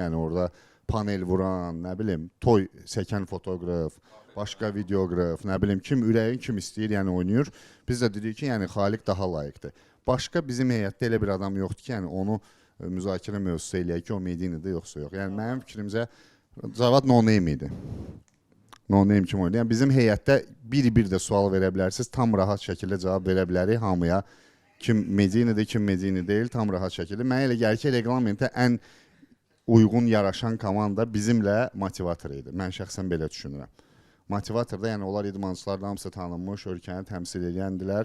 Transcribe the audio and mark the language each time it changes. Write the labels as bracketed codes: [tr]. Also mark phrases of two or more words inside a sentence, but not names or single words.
[az] Yəni orada panel vuran, nə bilim, toy çəkən fotoqraf, başqa videoqraf, nə bilim, kim ürəyin kim istəyir, yəni oynayır. Biz də dedik ki, yəni Xaliq daha layiqdir. Başqa bizim heyətdə elə bir adam yoxdur ki, yəni onu müzakirə mövzusu eləyək ki, o Medina'da yoxsa yox. Yəni mənim fikrimcə Cavad [en] no name [az] idi. [en] No name [az] kim oynadı? Yəni bizim heyətdə bir-bir də sual verə bilərsiniz, tam rahat şəkildə cavab verə bilərik hamıya. Kim Medina'da, kim Medina deyil, tam rahat şəkildə. Mənə elə gəlir ki, reglamentə ən uyğun yaraşan komanda bizimlə motivator idi. Mən şəxsən belə düşünürəm. Motivatorda yəni onlar idmançılardan hamısı tanınmış, ölkəni təmsil edəndilər.